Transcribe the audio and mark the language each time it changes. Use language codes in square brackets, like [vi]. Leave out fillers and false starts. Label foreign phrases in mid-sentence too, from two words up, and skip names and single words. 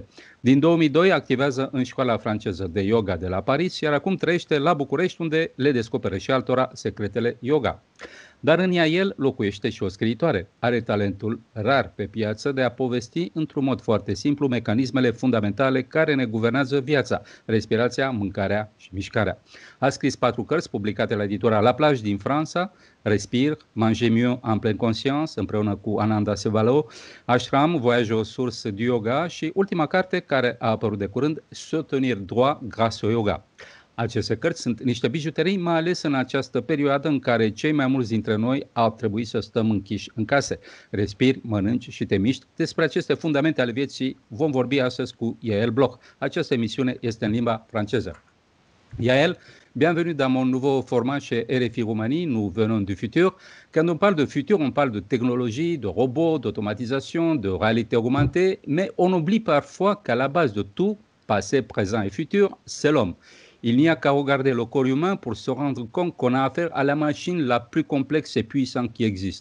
[ro] Din 2002 activează în școala franceză de yoga de la Paris, iar acum trăiește la București, unde le descoperă și altora secretele yoga. Dar în Yael locuiește și o scriitoare. Are talentul rar pe piață de a povesti într-un mod foarte simplu mecanismele fundamentale care ne guvernează viața: respirația, mâncarea și mișcarea. A scris 4 cărți publicate la editura La Plage din Franța: Respire, Manger mieux en pleine conscience, împreună cu Ananda Sevalo, Ashram, Voyage aux sources du yoga și ultima carte care a apărut de curând, Se tenir droit grâce au yoga. Aceste cărți sunt niște bijuterii, mai ales în această perioadă în care cei mai mulți dintre noi au trebuit să stăm închiși în case. Respiri, mănânci și te miști. Despre aceste fundamente ale vieții vom vorbi astăzi cu Yael Bloch. Această emisiune este în limba franceză. [fr] Yael, bienvenue dans mon nouveau format chez RFI Roumanie, nous venons du futur. Quand on parle de futur, on parle de technologie, de robots, d'automatisation, de réalité augmentée, mais on oublie parfois qu'à la base de tout, passé, présent et futur, c'est l'homme. Il n'y a qu'à regarder le corps humain pour se rendre compte qu'on a affaire à la machine la plus complexe et puissante qui existe.